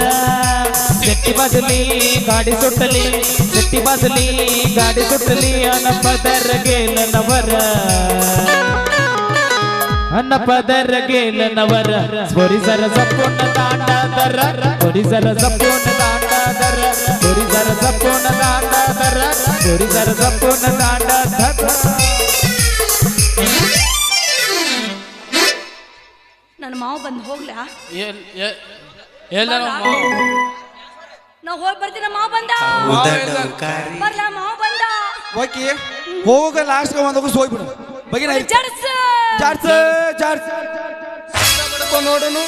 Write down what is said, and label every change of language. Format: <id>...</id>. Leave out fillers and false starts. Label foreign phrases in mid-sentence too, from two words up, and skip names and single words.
<mr>सिटी वाजली गाडी सुटली, सिटी वाजली गाडी सुटली, अन पदर गेल नवर, अन्न पदर गेल नवर. पोरी जरा जपून दांडा धर, पोरी जरा जपून दांडा धर, पोरी जरा जपून दांडा धर, पोरी जरा जपून दांडा धर.</mr> <kn>ನನ್ನ ಮಾವ ಬಂದು ಹೋಗ್ಲಾ? ಎಲ್ಲ ನಾ ಹೋಗಿ ಬರ್ತೀನಿ. ಮಾವ ಬಂದ ಬರ್ಲಾ? ಮಾವ ಬಂದ. ಓಕೆ ಹೋಗ ಲಾಸ್ಟ್ ಒಂದೋಗ ಸೋಯ್ಬಿಡು ಬಗಿನ ನೋಡೋನು.</kn>